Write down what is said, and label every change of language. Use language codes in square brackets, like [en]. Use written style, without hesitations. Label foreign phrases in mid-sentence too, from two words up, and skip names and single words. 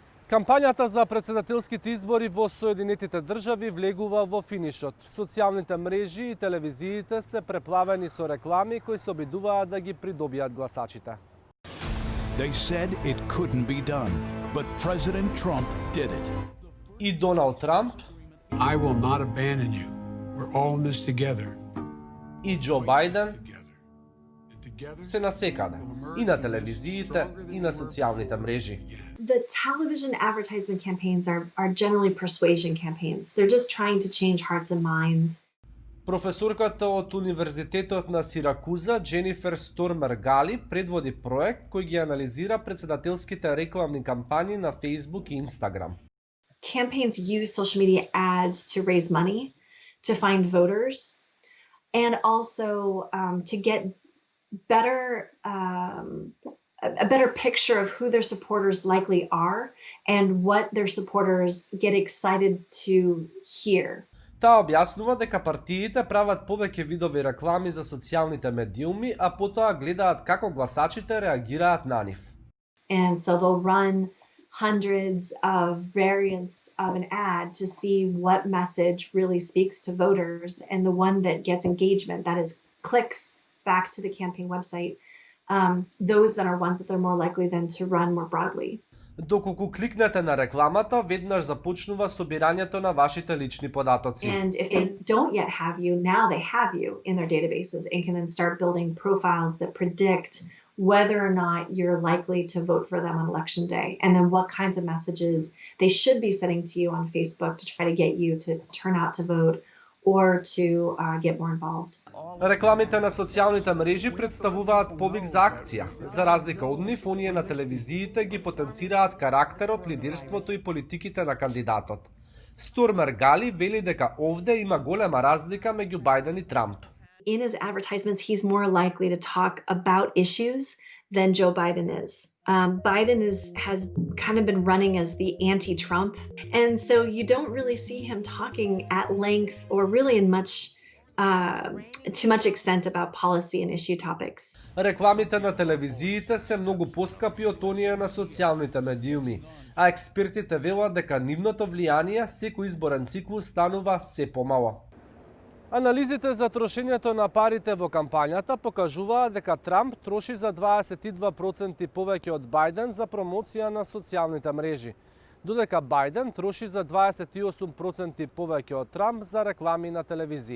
[mk] Кампањата за претседателските избори во Соединетите држави влегува во финишот. Социјалните мрежи и телевизиите се преплавени со реклами кои се обидуваат да ги придобијат гласачите. [en] They said it couldn't be done, but President Trump did it. [mk] И Доналд Трамп, [en] I will not abandon you. We're all in this together. [mk] и Џо Бајден [en] And together, [mk] се насекаде, и на телевизиите, и на социјалните мрежи. [en] The television advertising campaigns are generally persuasion campaigns. They're just trying to change hearts and minds. [mk] Професорката од Универзитетот на Сиракуза, Дженифер Стормер Гали, предводи проект кој ги анализира претседателските рекламни кампањи на Facebook и Instagram. [en] Campaigns use social media ads to raise money, to find voters, and also to get a better picture of who their supporters likely are and what their supporters get excited to hear. [mk] Таа објаснува дека партиите прават повеќе видови реклами за социјалните медиуми, а потоа гледаат како гласачите реагираат на нив. [en] And so they'll run hundreds of variants of an ad to see what message really speaks to voters, and the one that gets engagement, that is clicks back to the campaign website, those that are ones that they're more likely then to run more broadly. [mk] Доколку кликнете на рекламата, веднаш започнува собирањето на вашите лични податоци. [en] And if they don't yet have you, now they have you in their databases and can then start building profiles that predict whether or not you're likely to vote for them on election day, and then what kinds of messages they should be sending to you on Facebook to try to get you to turn out to vote or to get more involved. [mk] Рекламите на социјалните мрежи представуваат повик за акција. За разлика од нив, оние на телевизиите ги потенцираат карактерот, лидерството и политиките на кандидатот. Стормер Гали вели дека овде има голема разлика меѓу Бајден и Трамп. [en] In his advertisements, he's more likely to talk about issues than Joe Biden is. Biden has kind of been running as the anti-Trump, and so you don't really see him talking at length or really in too much extent about policy and issue topics. [mk] Рекламите на телевизиите се многу поскапи од оние на социјалните медиуми, а експертите велат дека нивното влијание секој изборен циклус станува се помало. Анализите за трошењето на парите во кампањата покажуваат дека Трамп троши за 22% повеќе од Бајден за промоција на социјалните мрежи, додека Бајден троши за 28% повеќе од Трамп за реклами на телевизиите.